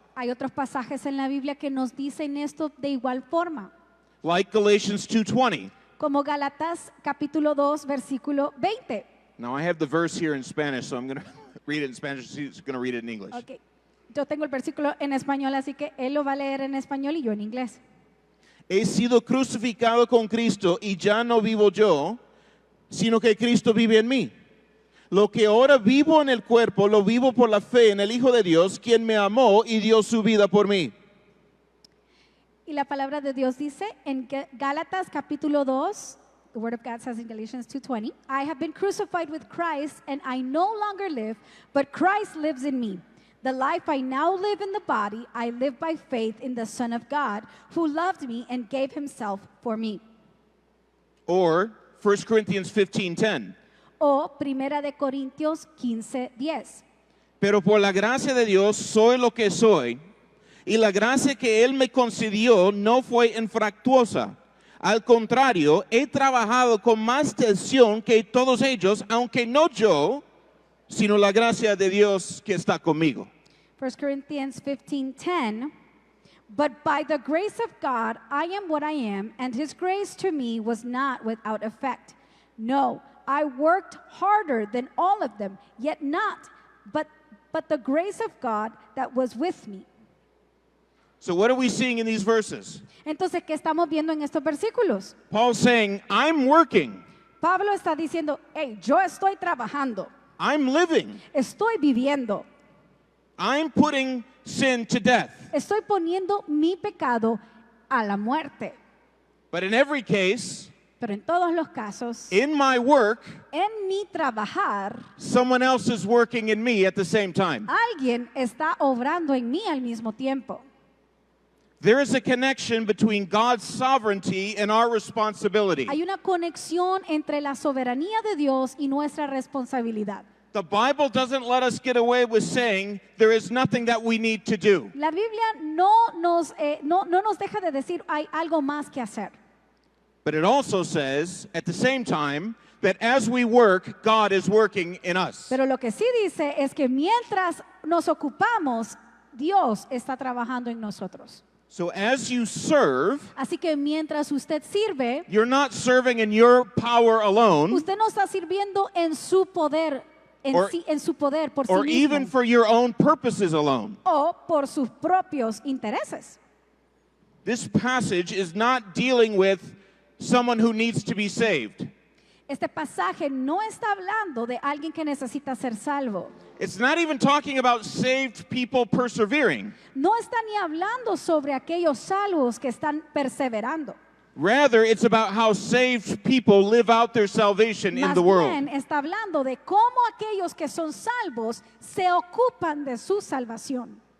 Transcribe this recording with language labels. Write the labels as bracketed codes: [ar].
[es] Hay otros pasajes en la Biblia que nos dicen esto de igual forma, [en] like Galatians 2:20. [es] como Gálatas capítulo 2, versículo 20. [en] Now I have the verse here in Spanish, so I'm going to read it in Spanish. He's going to read it in English. Okay. [es] Yo tengo el versículo en español, así que él lo va a leer en español y yo en inglés. He sido crucificado con Cristo y ya no vivo yo, sino que Cristo vive en mí. Lo que ahora vivo en el cuerpo, lo vivo por la fe en el Hijo de Dios, quien me amó y dio su vida por mí. Y la palabra de Dios dice en Gálatas capítulo 2, [en] the word of God says in Galatians 2:20, I have been crucified with Christ and I no longer live, but Christ lives in me. The life I now live in the body, I live by faith in the Son of God, who loved me and gave himself for me. Or 1 Corinthians 15:10. [es] O Primera de Corintios 15:10. Pero por la gracia de Dios soy lo que soy, y la gracia que Él me concedió no fue infructuosa. Al contrario, he trabajado con más tensión que todos ellos, aunque no yo, sino la gracia de Dios que está conmigo. [en] 1 Corinthians 15:10. But by the grace of God, I am what I am, and his grace to me was not without effect. No, I worked harder than all of them, yet not, but the grace of God that was with me. So what are we seeing in these verses? [es] Entonces, ¿qué estamos viendo en estos versículos? [en] Paul's saying, I'm working, [es] Pablo está diciendo, hey, yo estoy trabajando, [en] I'm living, [es] estoy viviendo, [en] I'm putting sin to death. [es] estoy poniendo mi pecado a la muerte. [en] But in every case, [es] Pero en todos los casos, [en] in my work, [es] en mi trabajar, [en] someone else is working in me at the same time. [es] alguien está obrando en mí al mismo tiempo. [en] There is a connection between God's sovereignty and our responsibility. [es] Hay una conexión entre la soberanía de Dios y nuestra responsabilidad. [en] The Bible doesn't let us get away with saying there is nothing that we need to do. [es] La Biblia no nos deja de decir hay algo más que hacer. [en] But it also says, at the same time, that as we work, God is working in us. [es] Pero lo que sí dice es que mientras nos ocupamos, Dios está trabajando en nosotros. [en] So as you serve, [es] Así que mientras usted sirve, [en] you're not serving in your power alone, [es] usted no está sirviendo en su poder, en su poder por sí [en] or even [es] mismo, [en] for your own purposes alone. [es] o por sus propios intereses. [en] This passage is not dealing with someone who needs to be saved. [es] Este pasaje no está hablando de alguien que necesita ser salvo. [en] It's not even talking about saved people persevering. [es] No está ni hablando sobre aquellos salvos que están perseverando. [en] Rather, it's about how saved people live out their salvation in [es] Más [en] the world. [es] bien está hablando de cómo aquellos que son salvos se ocupan de su salvación.